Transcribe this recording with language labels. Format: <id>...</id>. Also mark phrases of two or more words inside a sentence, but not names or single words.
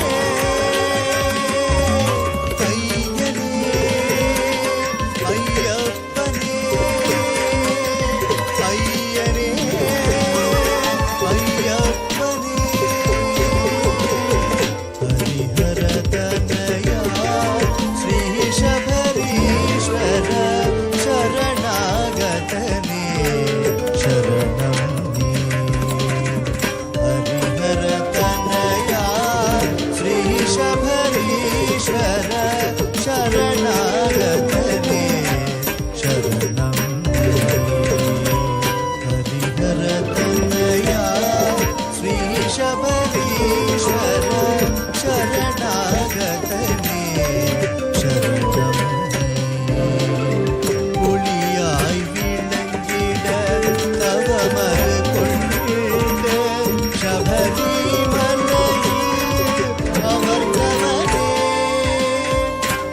<ta>ஐயனே ஐயப்பனே ஐயனே ஐயப்பனே</ta> <sa>हरिहर तनया श्री शबरीश्वर शरणागतने शरणं हरिहर तनया श्री शबरीश्वर शरणागतने शरणं हरिहर तनया श्री शबरीश्वर शरणागतने शरणं</sa> <ta>ஒளியாய் விளங்கிட தவமது கொண்டிட சபரிமலையில் அமர்ந்தவனே</ta>